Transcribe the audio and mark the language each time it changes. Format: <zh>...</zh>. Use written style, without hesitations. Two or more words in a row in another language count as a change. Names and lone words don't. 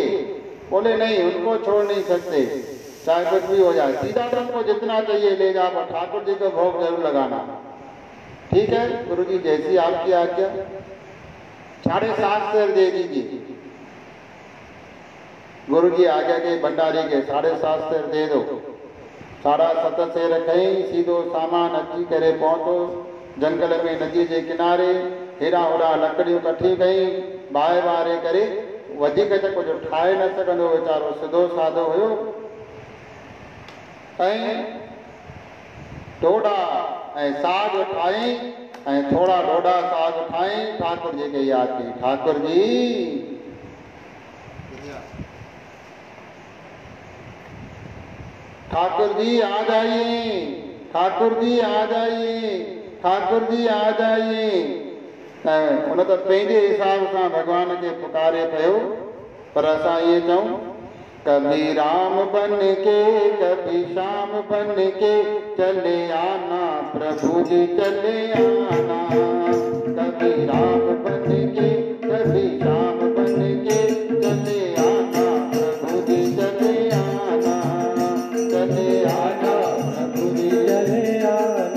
<hi>बोले नहीं, उनको छोड़ नहीं सकते, चाहे कुछ भी हो जाए, सीधा तुमको जितना चाहिए ले जाओ, ठाकुर जी को भोग जरूर लगाना। ठीक है गुरु जी, जैसी आपकी आज्ञा। 7.5 सेर दे दीजिए। गुरु जी आज्ञा के भंडारी के 7.5 सेर दे दो।</hi> <sd>7.5 सेर कहीं सीधो सामान अची करे पहुंचो, जंगल में नदी के किनारे हेरा होरा लकड़ियों कठी कई बाहे बारे करे, वधिक त कुछ ठाए न सघंदो, वीचारो सिधो साधो हुयो। ऐं डोडा ऐं साग ठाई ऐं थोड़ा डोडा साग ठाई, ठाकुर जी के याद की,</sd> <hi>ठाकुर जी ठाकुर जी आ जाइए, ठाकुर जी आ जाइए, ठाकुर जी आ जाइए।</hi> <sd>उन तो पंहिंजे हिसाब सां भगवान के पुकारे पियो, पर असां इहे चऊं</sd> <hi>कभी राम बन के कभी श्याम बन के चले आना, प्रभु जी चले आना। कभी राम बन के कभी श्याम बन के चले आना, प्रभु जी चले आना, चले आना, प्रभु जी चले आना।</hi>